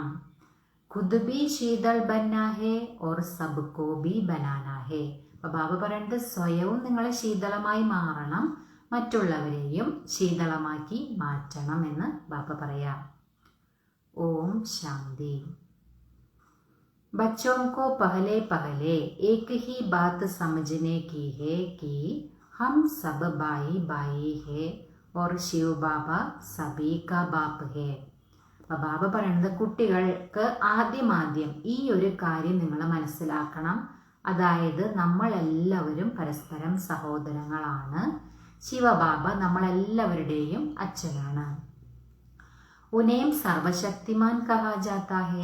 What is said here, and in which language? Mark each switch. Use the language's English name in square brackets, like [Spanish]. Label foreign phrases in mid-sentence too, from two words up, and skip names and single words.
[Hindi] खुद भी शीतल बनना है और सबको भी बनाना है. [Malayalam] അപ്പോൾ ബാബ പറയുന്നത്, സ്വയവും നിങ്ങൾ ശീതളമായി മാറണം, മറ്റുള്ളവരെയും ശീതളമാക്കി മാറ്റണം എന്ന് ബാബ പറയാം. ഓം ശാന്തി. [Hindi] बच्चों को पहले पहले एक ही बात समझने की है कि हम सब भाई भाई है और शिव बाबा सभी का बाप है. [Malayalam] അപ്പോൾ ബാബ പറയുന്നത്, കുട്ടികൾക്ക് ആദ്യം ഈ ഒരു കാര്യം നിങ്ങൾ മനസ്സിലാക്കണം. അതായത് നമ്മളെല്ലാവരും പരസ്പരം സഹോദരങ്ങളാണ്. ശിവബാബ നമ്മളെല്ലാവരുടെയും അച്ഛനാണ്. [Hindi] उन्हें सर्वशक्तिमान कहा जाता है.